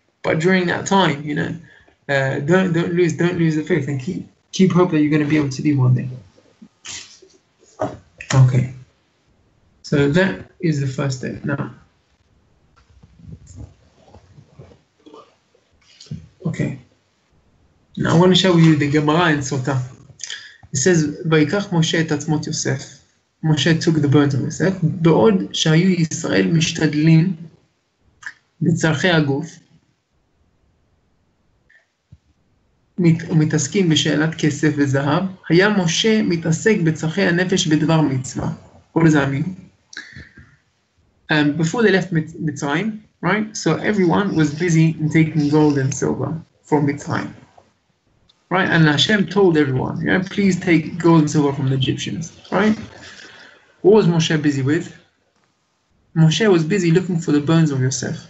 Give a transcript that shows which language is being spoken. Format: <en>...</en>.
<en>But during that time, don't lose the faith and keep hope that you're going to be able to leave one day. Okay. So that is the first step. Now, okay. Now I want to show you the Gemara in Sotah.</en> <he>It says, ויקח משה את עצמות יוסף.</he> <en>Moshe took the bones of Yosef,</en> <he>בעוד שהיו ישראל משתדלים בצרכי הגוף, ומתעסקים בשאלת כסף וזהב, היה משה מתעסק בצרכי הנפש בדבר מצווה.</he> <en>What does that mean? Before they left Mitzrayim, right? So everyone was busy in taking gold and silver from Mitzrayim. Right? And Hashem told everyone, yeah, please take gold and silver from the Egyptians, right? What was Moshe busy with? Moshe was busy looking for the bones of Yosef.</en>